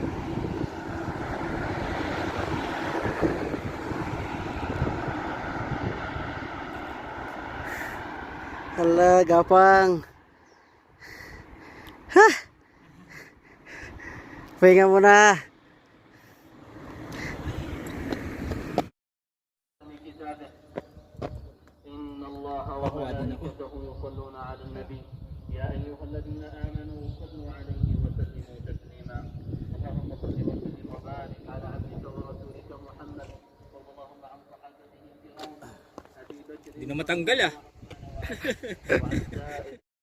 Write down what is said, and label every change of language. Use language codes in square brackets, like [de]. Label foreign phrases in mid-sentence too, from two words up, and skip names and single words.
[tl] Hala, gapang. Ha! Pahinga muna. [ar] إن الله وملائكته يصلون على النبي يا أيها الذين آمنوا صلوا عليه وسلموا تسليما اللهم صل وسلم وبارك على عبدك ورسولك محمد اللهم عن صحابته الكرام أبي بكر [tl] Hindi na matanggal ah.